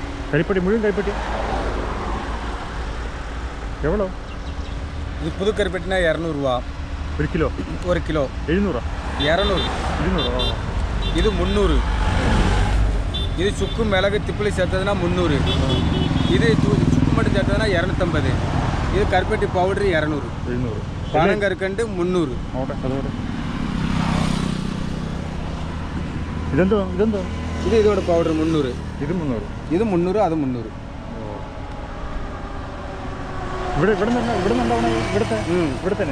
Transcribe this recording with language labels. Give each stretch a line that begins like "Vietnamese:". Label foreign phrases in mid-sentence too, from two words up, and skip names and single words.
Malayalam: കരിപ്പട്ടി മുഴുവൻ കരിപ്പട്ടി എവ്വളോ?
Tamil: இது புது கருப்பட்டினா 200 ரூபா. 1 கிலோ. 1 கிலோ 700. 200. 200. இது 300. இது சுக்கு மிளகு திப்பிலி சேர்த்ததுன்னா 300. இது சுக்கு மட்டும் சேர்த்ததுன்னா 250. இது கருப்பட்டி பவுடர் 200. 700.
Malayalam: പനങ്കൽക്കണ്ട് 300. ഇതെന്തോ ഇത് ഇതോടെ പൗഡർ 300. ഇത് 300. ഇത് 300, അത് 300. ഇവിടെ തന്നെ